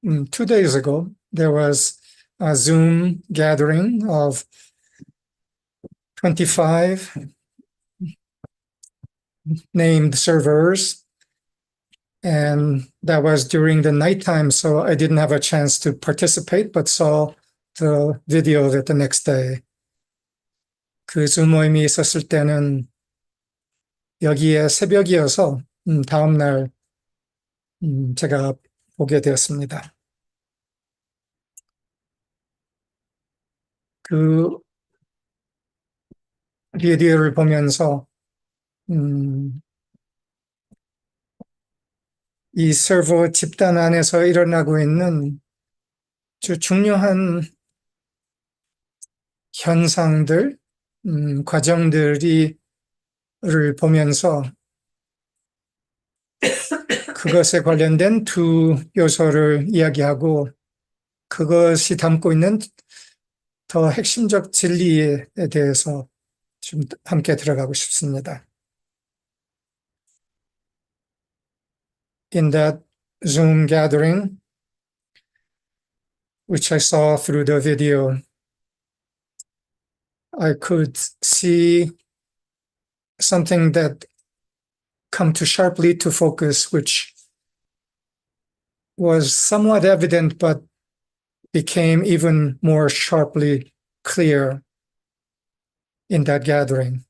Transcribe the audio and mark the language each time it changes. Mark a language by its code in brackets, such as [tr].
[en] Two days ago, there was a Zoom gathering of 25 named servers, and that was during the nighttime, so I didn't have a chance to participate, but saw the video of it the next day. [ko] 그 줌 모임이 있었을 때는 여기에 새벽이어서 다음날 제가 보게 되었습니다. 그 비디오를 보면서 이 서버 집단 안에서 일어나고 있는 아주 중요한 현상들, 과정들을 보면서 그것에 관련된 두 요소를 이야기하고 그것이 담고 있는 더 핵심적 진리에 대해서 좀 함께 들어가고 싶습니다. [en] In that Zoom gathering, which I saw through the video, I could see something that come to sharply to focus, which was somewhat evident but became even more sharply clear. in that gathering.